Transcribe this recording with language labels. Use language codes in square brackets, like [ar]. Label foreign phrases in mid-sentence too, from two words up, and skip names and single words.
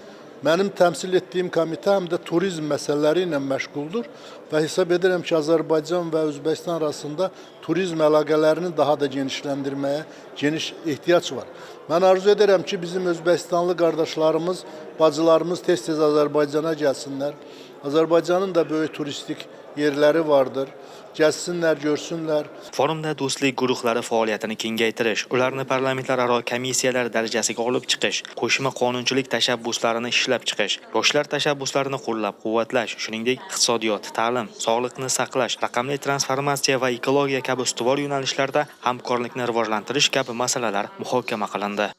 [tr] Benim temsil ettiğim komite hem de turizm meseleleriyle meşguldür ve hesap ederim ki Azerbaycan ve Özbekistan arasında turizm əlaqələrini daha da genişlendirmeye geniş ihtiyaç var. Ben arzu ederim ki bizim Özbekistanlı kardeşlerimiz, bacılarımız tez-tez Azerbaycan'a gelsinler. Azerbaycan'ın da böyle turistik yerleri vardır. [az] Gəlsinlər, görsünlər. [uz] Forumda do'stlik guruhlari faoliyatini kengaytirish, ularni parlamentlararo komissiyalar darajasiga olib chiqish, qo'shma qonunchilik tashabbuslarini ishlab chiqish, yoshlar tashabbuslarini qo'llab-quvvatlash, shuningdek, iqtisodiyot, ta'lim, sog'liqni saqlash, raqamli transformatsiya va ekologiya kabi ustuvor yo'nalishlarda hamkorlikni rivojlantirish kabi masalalar muhokama qilindi.